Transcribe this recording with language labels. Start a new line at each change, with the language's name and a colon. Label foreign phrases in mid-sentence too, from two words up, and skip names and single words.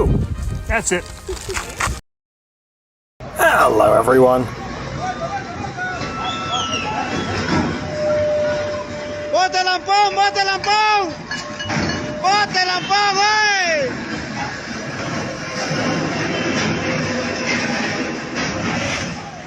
English: That's it. Hello, everyone.
Spanish: ¡Bote lampón! ¡Bote lampón! ¡Bote lampón, güey!